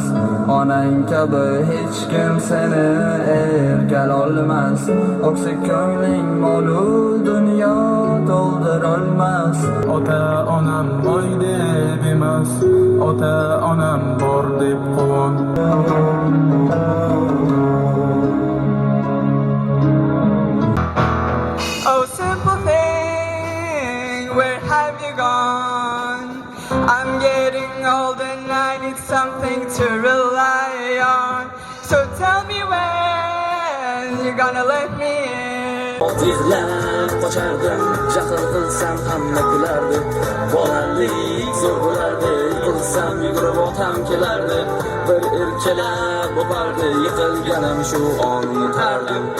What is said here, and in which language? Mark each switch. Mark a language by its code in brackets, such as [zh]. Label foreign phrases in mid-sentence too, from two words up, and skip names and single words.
[uz] Onang kabi hech kim seni erkal olmas. Oqsa ko'ngling molu dunyo to'ldir olmas. Ota onam boy deb emas, ota onam bor deb quvon. [en] Oh simple thing, where have you gone? I'm getting old and I need something to rely on. So tell me when you're gonna let me in. [uz] Yig'lab qochardim, jahl qilsam hamma kulardi. Bolalik zo'r bo'lardi, yiqilsam yugurib otam kelardi. Bir erkalab o'pardi, yiqilganim shu on yetardim.